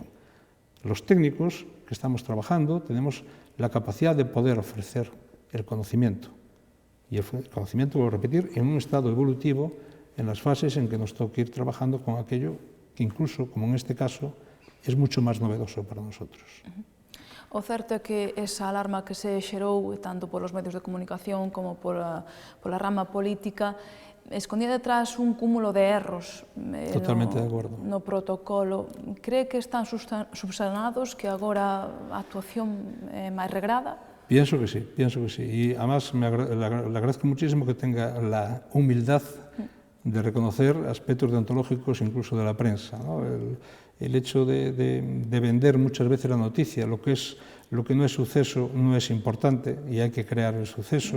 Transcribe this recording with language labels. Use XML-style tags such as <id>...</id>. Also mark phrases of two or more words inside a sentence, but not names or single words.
<es>Los técnicos que estamos trabajando tenemos la capacidad de poder ofrecer el conocimiento. Y el conocimiento, vuelvo a repetir, en un estado evolutivo, en las fases en que nos toca ir trabajando con aquello que incluso, como en este caso, es mucho más novedoso para nosotros.</es> <gl>O certo é que esa alarma que se xerou tanto polos medios de comunicación como pola rama política escondía detrás un cúmulo de erros no protocolo. Cree que están subsanados, que agora a actuación é máis regrada?</gl> <es>Pienso que sí, pienso que sí. Y además le agradezco muchísimo que tenga la humildad de reconocer aspectos deontológicos incluso de la prensa, ¿no? El hecho de vender muchas veces la noticia, lo que no es suceso no es importante y hay que crear el suceso.</es>